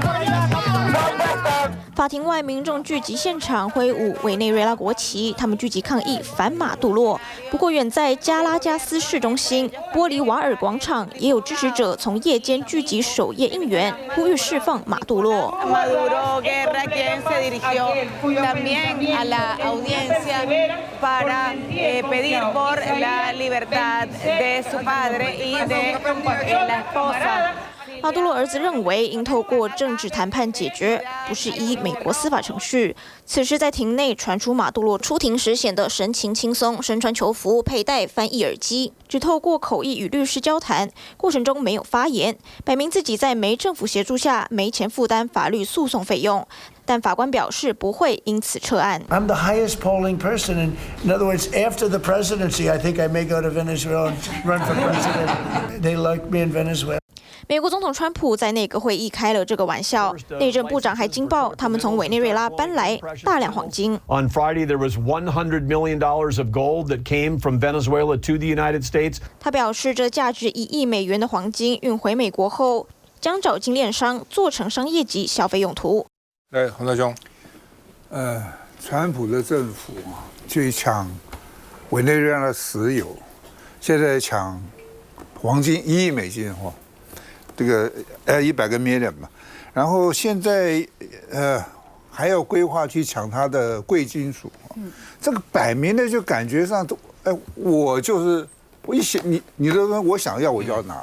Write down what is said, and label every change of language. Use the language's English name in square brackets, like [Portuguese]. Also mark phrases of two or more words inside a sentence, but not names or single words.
[Chinese] 法庭外，民众聚集现场，挥舞委内瑞拉国旗，他们聚集抗议反马杜罗。不过，远在加拉加斯市中心玻利瓦尔广场，也有支持者从夜间聚集守夜应援，呼吁释放马杜罗。 [Spanish] también a la audiencia para pedir por la libertad de su padre y de la esposa。 [Chinese] 马杜罗儿子认为，应透过政治谈判解决，不是依美国司法程序。此时在庭内传出马杜罗出庭时显得神情轻松，身穿囚服，佩戴翻译耳机，只透过口译与律师交谈，过程中没有发言，摆明自己在没政府协助下没钱负担法律诉讼费用。但法官表示不会因此撤案。 [English] I'm the highest polling person, and in other words, after the presidency, I think I may go to Venezuela and run for president. They like me in Venezuela. [Chinese] 美国总统川普在内阁会议开了这个玩笑，内政部长还惊爆他们从委内瑞拉搬来大量黄金。 [English] On Friday, there was $100 million of gold that came from Venezuela to the United States. [Chinese] 他表示，这价值1亿美元的黄金运回美国后，将找金炼商做成商业级消费用途。来，洪大兄，川普的政府去抢委内瑞拉的石油，现在抢黄金1亿美金这个100个 million 嘛，然后现在还要规划去抢它的贵金属，这个摆明的就感觉上都我就是我一想你的东西我想要我就要拿，